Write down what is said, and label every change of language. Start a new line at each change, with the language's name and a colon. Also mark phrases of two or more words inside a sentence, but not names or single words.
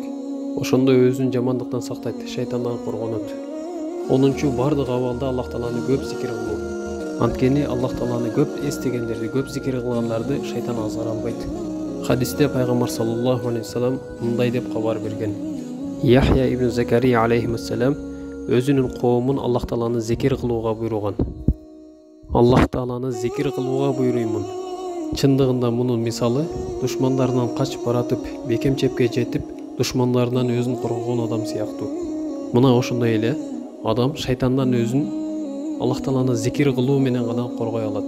Kyrgyz: Ошондо өзүн жамандыктан сактайт, шайтандан коргонот. 10-нчу, бардык абалда Аллах тааланы көп зикир кылуу. Анткени Аллах тааланы көп эстегендерди, көп зикир кылгандарды шайтан азгыра албайт. Хадисте Пайгамбар
Arabic: صلى الله عليه وسلم
Kyrgyz: мындай деп кабар берген: Яхья ибн Закария алейхиссалам өзүнүн коомун Аллах тааланы зикир кылууга буйруган. Аллах тааланы зикир кылууга буйруймун. Чындыгында мунун мисалы душмандарынан качып баратып, бекемчепке жетип, душмандарынан өзүн коргогон адам сыяктуу. Мына ошондой эле адам шайтандан өзүн Аллах Тааланы зикир кылуу менен гана коргой алат.